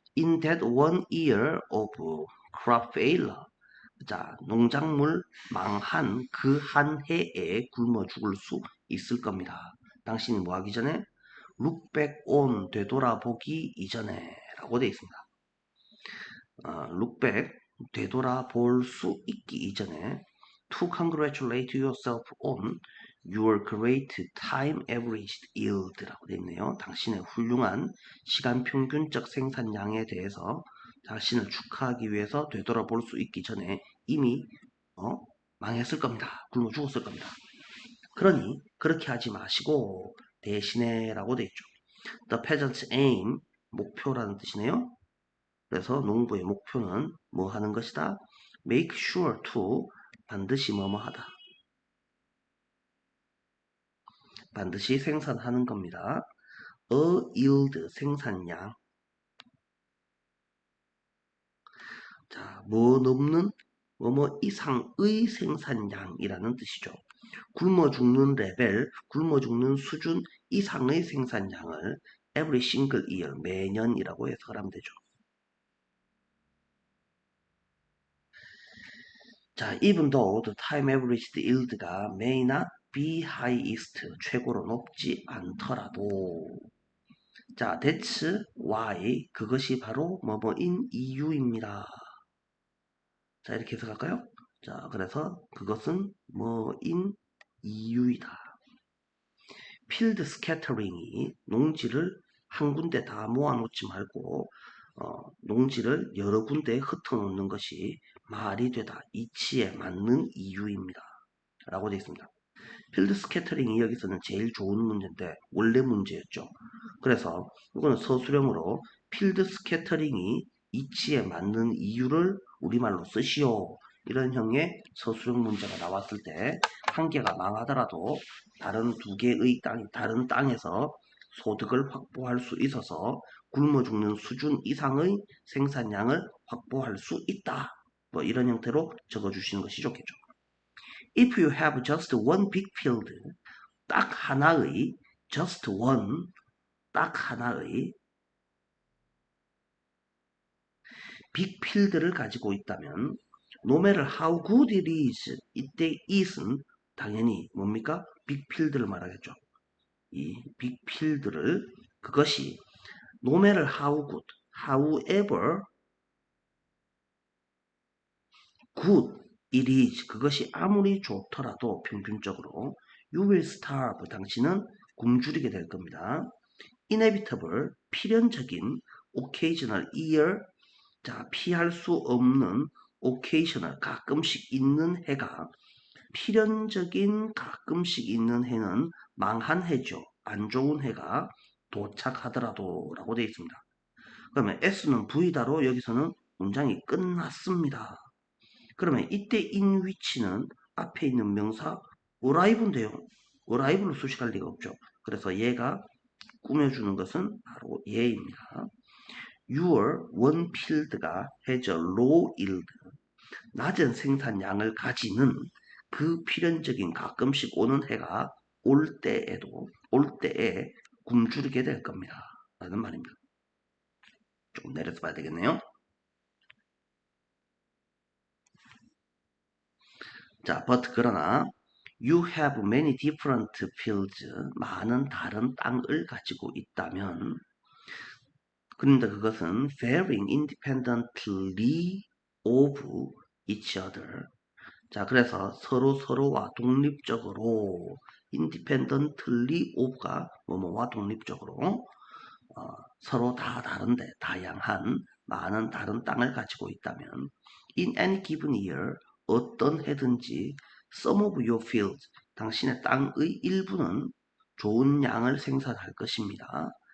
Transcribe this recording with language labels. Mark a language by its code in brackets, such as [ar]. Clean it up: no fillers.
[en] In that 1 year of crop failure [ko] 자, 농작물 망한 그 한 해에 굶어 죽을 수 있을 겁니다. 당신이 뭐 하기 전에? [en] look back on [ko] 되돌아보기 이전에 라고 되어 있습니다. [en] look back [ko] 되돌아볼 수 있기 이전에 [en] to congratulate yourself on your great time averaged yield [ko] 라고 되어 있네요. 당신의 훌륭한 시간 평균적 생산량에 대해서 자신을 축하하기 위해서 되돌아볼 수 있기 전에 이미 망했을 겁니다. 굶어 죽었을 겁니다. 그러니 그렇게 하지 마시고 대신에 라고 되어 있죠. [en] The peasant's aim [ko] 목표라는 뜻이네요. 그래서 농부의 목표는 뭐 하는 것이다? [en] Make sure to [ko] 반드시 뭐뭐 하다. 반드시 생산하는 겁니다. [en] A yield [ko] 생산량. 자, 뭐 넘는 뭐뭐 이상의 생산량이라는 뜻이죠. 굶어 죽는 레벨, 굶어 죽는 수준 이상의 생산량을 [en] every single year, [ko] 매년이라고 해석을 하면 되죠. [en] 자, even though the time averaged yield가 may not be highest, [ko] 최고로 높지 않더라도 [en] 자, that's why, [ko] 그것이 바로 뭐뭐인 이유입니다. 자, 이렇게 해석할까요? 자, 그래서 그것은 뭐인 이유이다. 필드 스캐터링이 농지를 한 군데 다 모아놓지 말고 농지를 여러 군데에 흩어놓는 것이 말이 되다. 이치에 맞는 이유입니다. 라고 되어 있습니다. 필드 스캐터링이 여기서는 제일 좋은 문제인데 원래 문제였죠. 그래서 이거는 서술형으로 필드 스캐터링이 이치에 맞는 이유를 우리말로 쓰시오. 이런 형의 서술형 문제가 나왔을 때 한 개가 망하더라도 다른 두 개의 다른 땅에서 소득을 확보할 수 있어서 굶어 죽는 수준 이상의 생산량을 확보할 수 있다. 뭐 이런 형태로 적어주시는 것이 좋겠죠. [en] If you have just one big field, [ko] 딱 하나의 [en] just one, [ko] 딱 하나의 빅필드를 가지고 있다면 [en] no matter how good it is, 이때 it은 당연히 뭡니까? [ko] 빅필드를 말하겠죠. 이 빅필드를 그것이 [en] no matter how good, however good it is, [ko] 그것이 아무리 좋더라도 평균적으로 [en] you will starve, [ko] 당신은 굶주리게 될 겁니다. inevitable, 필연적인 [en] occasional year, [ko] 자, 피할 수 없는 occasional, 가끔씩 있는 해가 필연적인 가끔씩 있는 해는 망한 해죠. 안 좋은 해가 도착하더라도 라고 되어 있습니다. 그러면 S는 V다로 여기서는 문장이 끝났습니다. 그러면 이때 in which는 앞에 있는 명사 arrive인데요. arrive로 수식할 리가 없죠. 그래서 얘가 꾸며주는 것은 바로 얘입니다. [en] your one field가 has a low yield. [ko] 낮은 생산량을 가지는 그 필연적인 가끔씩 오는 해가 올 때에 굶주리게 될 겁니다. 라는 말입니다. 조금 내려서 봐야 되겠네요. [en] 자, but [ko] 그러나 [en] you have many different fields. [ko] 많은 다른 땅을 가지고 있다면 그런데 그것은 [en] varying independently of each other. [ko] 자, 그래서 서로와 독립적으로 independently of가 뭐뭐와 독립적으로 서로 다 다른데 다양한 많은 다른 땅을 가지고 있다면 [en] in any given year [ko] 어떤 해든지 [en] some of your fields [ko] 당신의 땅의 일부는 좋은 양을 생산할 것입니다.